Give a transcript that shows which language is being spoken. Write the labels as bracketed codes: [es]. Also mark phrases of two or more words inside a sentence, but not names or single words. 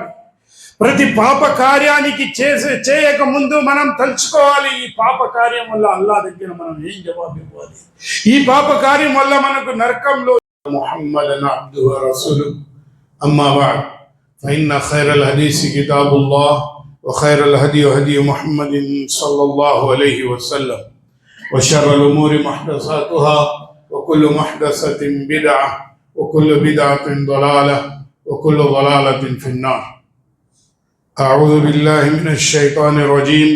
[te] ప్రతి పాప కార్యానికి చేయక ముందు మనం తలుచుకోవాలి, ఈ పాప కార్యం వల్ల అల్లా దగ్గర మనం ఏం జవాబు ఇవ్వాలి, ఈ పాప కార్యం వల్ల మనకు నరకంలో. [ar] محمدا عبده ورسوله أما بعد فإن خير الحديث كتاب الله وخير الهدي هدي محمد صلى الله عليه وسلم وشر الأمور محدثاتها وكل محدثة بدعة وكل بدعة ضلالة وكل ضلالة في النار. أعوذ بالله من الشيطان الرجيم.